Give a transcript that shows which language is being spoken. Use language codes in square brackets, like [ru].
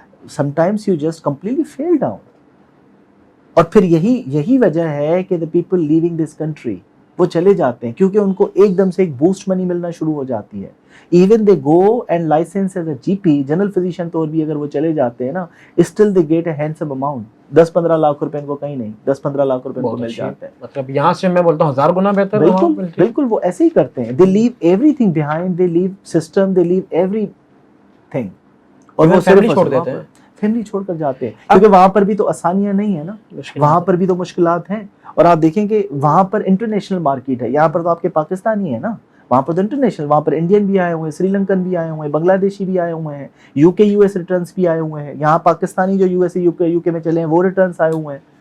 [en] Sometimes you just completely fail down. [ur] اور پھر یہی وجہ ہے کہ [en] the people leaving this country [ur] وہ چلے جاتے ہیں کیونکہ ان کو ایک دم سے ایک بوسٹ منی ملنا شروع ہو جاتی ہے. [en] even they go and license as a GP [ur] general physician طور بھی اگر وہ چلے جاتے ہیں نا, [en] Still they get a handsome amount. [ur] 10-15 lakh روپے ان کو کہیں نہیں, 10-15 لاکھ روپے ان کو مل جاتے ہیں. مطلب یہاں سے میں بولتا ہوں 1000 گنا بہتر. بالکل وہ ایسے ہی کرتے ہیں. [en] they leave everything behind, they leave system, they leave everything, [ur] اور وہ فیملی چھوڑ دیتے ہیں. فیملی چھوڑ کر جاتے ہیں کیونکہ وہاں پر بھی تو آسانیاں نہیں ہیں نا, وہاں پر بھی تو مشکلات ہیں. اور آپ دیکھیں کہ وہاں پر انٹرنیشنل مارکیٹ ہے, یہاں پر تو آپ کے پاکستانی ہے نا, وہاں پر تو انٹرنیشنل, وہاں پر انڈین بھی آئے ہوئے ہیں, سری لنکن بھی آئے ہوئے ہیں, بنگلہ دیشی بھی آئے ہوئے ہیں, یو کے یو ایس ریٹرنس بھی آئے ہوئے ہیں, یہاں پاکستانی جو یو ایس یو کے میں چلے ہیں وہ ریٹرنس آئے ہوئے ہیں.